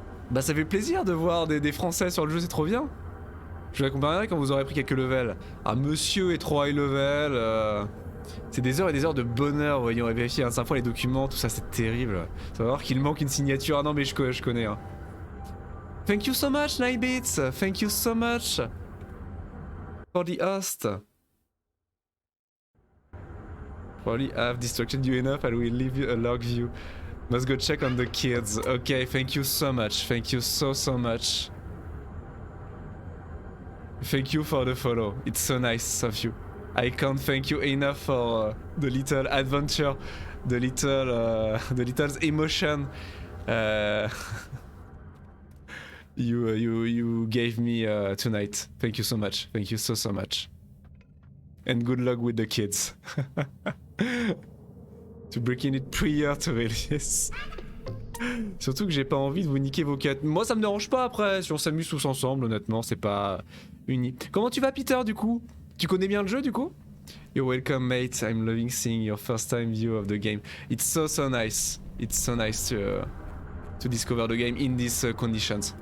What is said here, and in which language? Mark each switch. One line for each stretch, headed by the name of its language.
French: Bah ça fait plaisir de voir des Français sur le jeu, c'est trop bien. Je vous accompagnerai quand vous aurez pris quelques levels. Ah monsieur est trop high level. C'est des heures et des heures de bonheur, voyons, et vérifier 5 fois les documents, tout ça c'est terrible. Ça va voir qu'il manque une signature. Ah non mais je connais.
English: Hein. Thank you so much, Nightbeats. Thank you so much for the host. Probably have distracted you enough. I will leave you a log view. Must go check on the kids. Okay, thank you so much. Thank you so much. Thank you for the follow. It's so nice of you. I can't thank you enough for the little adventure, the little emotion. You gave me tonight. Thank you so much. Thank you so much. And good luck with the kids. To breaking it prior to release.
French: Surtout que j'ai pas envie de vous niquer vos quêtes. Moi, ça me dérange pas après, si on s'amuse tous ensemble, honnêtement, c'est pas uni. Comment tu vas, Peter, du coup? Tu connais bien le jeu, du coup?
English: You're welcome, mate. I'm loving seeing your first time view of the game. It's so nice. It's so nice to discover the game in these conditions.